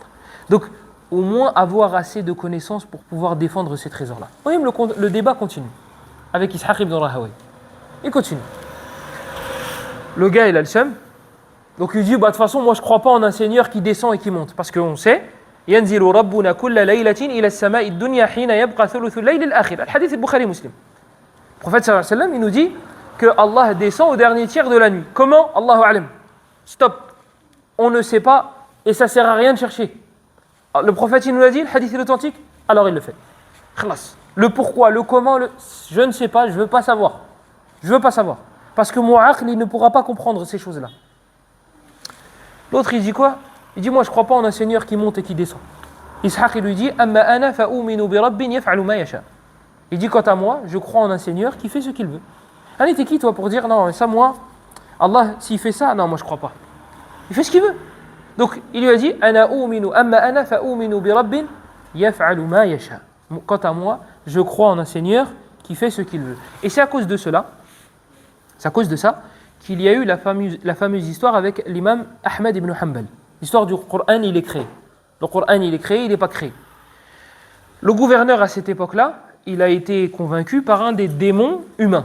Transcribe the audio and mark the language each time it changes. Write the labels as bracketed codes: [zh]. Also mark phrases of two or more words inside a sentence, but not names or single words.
[fr] Donc, au moins avoir assez de connaissances pour pouvoir défendre ces trésors-là. Oui, le débat continue. Avec Ishaq ibn Rahawayh. Il continue. Le gars, il a le seum. Donc il dit, de toute façon, moi je ne crois pas en un Seigneur qui descend et qui monte. Parce qu'on sait, [ar] ينزل ربنا كل ليلة إلى السماء الدنيا حين يبقى ثلث الليل الآخر. الحديث البخاري مسلم. [fr] Le prophète [ar] صلى الله عليه وسلم, [fr] il nous dit que Allah descend au dernier tiers de la nuit. Comment? [ar] الله أعلم. [fr] Stop. On ne sait pas et ça ne sert à rien de chercher. Le prophète, il nous l'a dit, le hadith est authentique, alors il le fait. Khalas. Le pourquoi, le comment, je ne sais pas, je ne veux pas savoir. Je ne veux pas savoir. Parce que mon aql, il ne pourra pas comprendre ces choses-là. L'autre, il dit quoi? Il dit, moi, je ne crois pas en un Seigneur qui monte et qui descend. Ishaq, il lui dit, [ar] أما أنا فأؤمن بربٍّ يفعل ما يشاء. [fr] Il dit, quant à moi, je crois en un Seigneur qui fait ce qu'il veut. Allez, t'es qui toi pour dire, non, ça moi, Allah, s'il fait ça, non, moi je crois pas. Il fait ce qu'il veut. Donc, il lui a dit, [ar] أنا أؤمن، أما أنا فأؤمن بربٍّ يفعل ما يشاء. [fr] Quant à moi, je crois en un Seigneur qui fait ce qu'il veut. Et c'est à cause de cela, c'est à cause de ça, qu'il y a eu la fameuse histoire avec l'imam Ahmed ibn Hanbal. L'histoire du Coran, il est créé. Le Coran, il est créé, il n'est pas créé. Le gouverneur, à cette époque-là, il a été convaincu par un des démons humains.